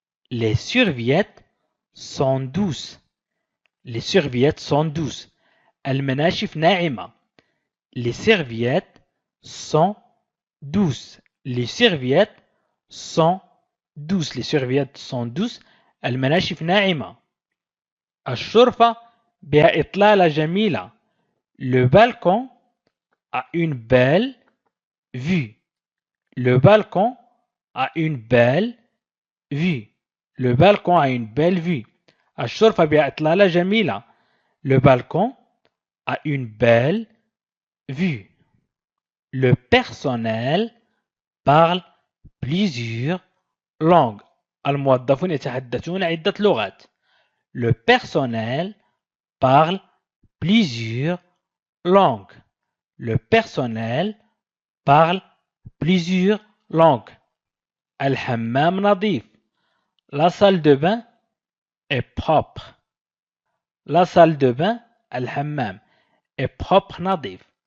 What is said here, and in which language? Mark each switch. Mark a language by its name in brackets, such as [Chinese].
[French] Les serviettes sont douces. Les serviettes sont douces. [Arabic] المناشف ناعمة. [French] Les serviettes sont douces. Les serviettes sont douces. Les serviettes sont douces. [Arabic] المناشف ناعمة. الشرفة بها إطلالة جميلة. [French] Le balcon a une belle vue. Le balcon a une belle vue. Le balcon a une belle vue. [Arabic] الشرفة بها إطلالة جميلة. [French] Le balcon a une belle vue. Le personnel parle plusieurs langues. [Arabic] الموظفون يتحدثون عدة لغات. [French] Le personnel parle plusieurs langues. Le personnel parle plusieurs langues. [Arabic] الحمام نظيف. [French] La salle de bain est propre. La salle de bain, [Arabic] الحمام, [French] est propre [Arabic] نظيف.